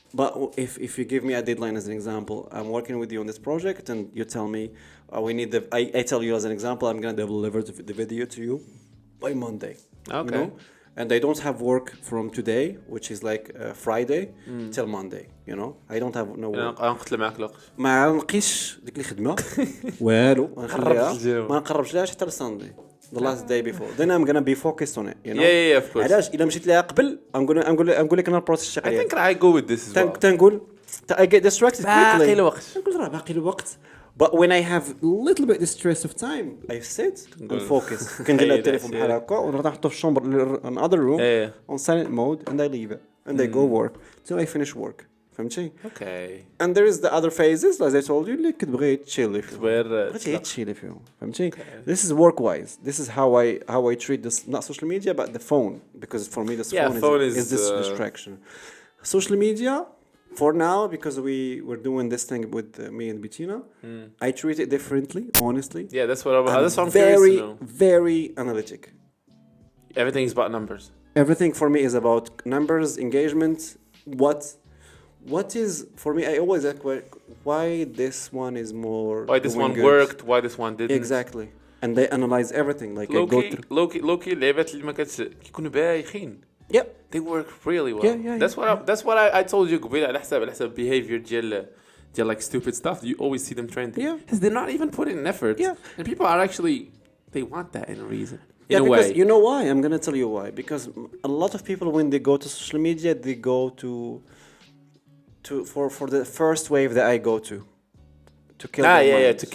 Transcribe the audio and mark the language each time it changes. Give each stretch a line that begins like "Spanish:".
English: But if you give me a deadline as an example, I'm working with you on this project, and you tell me we need I tell you as an example, I'm gonna deliver the video to you by Monday. Okay. You know? And I don't have work from today, which is like Friday, till Monday. You know, I don't have no work.
Arabic: نقتل معك الوقت. ما نلقيش ديك الخدمة والو نخليها ما نقربش لهاش حتى لساندي.
English: The last day before. Then I'm gonna be focused on it, you know. Yeah, of course.
Arabic: علاش إلا مشيت لها قبل نقول لك أنا البروسيس شغال.
English: I think I go with this as well. تنقول I get distracted quickly.
Arabic: باقي الوقت. نقول راه باقي الوقت.
English: But when I have a little bit of stress of time, I sit and focus.
Arabic: كندير التليفون بحال هكا ونروح نحطه في الشومبر
English: another room on silent mode and I leave it and I go work till I finish work.
Arabic: فهمتي؟
English: Okay. And there is the other phases, as I told you,
Arabic: اللي كتبغي تشيلي فيهم. بغيتي تشيلي فيهم.
English: فهمتي؟ This is work-wise. This is how I treat this, not social media, but the phone, because for me this phone is this distraction. Social media, for now, because we're doing this thing with me and Bettina, I treat it differently, honestly. Yeah, that's what I'm very, curious to know. very analytic. Everything is about numbers. Everything for me is about numbers, engagement, what is for me. I always ask why this one is more. Why this one worked? Why this one didn't? Exactly, and they analyze everything. Like I go through.
Arabic: Loki اللعبات اللي ما كيكونوا بايخين.
English: Yeah. They work really well. Yeah. That's what I told you
Arabic: قبيلة على حساب
English: behavior ديال like stupid stuff. You always see them trending. Yeah. Because they're not even putting in effort. Yeah. And people are actually they want that in a reason. Yeah, in a because way. you know why? I'm gonna tell you why. Because a lot of people when they go to social media, they go for the first wave that I go to kill the mind.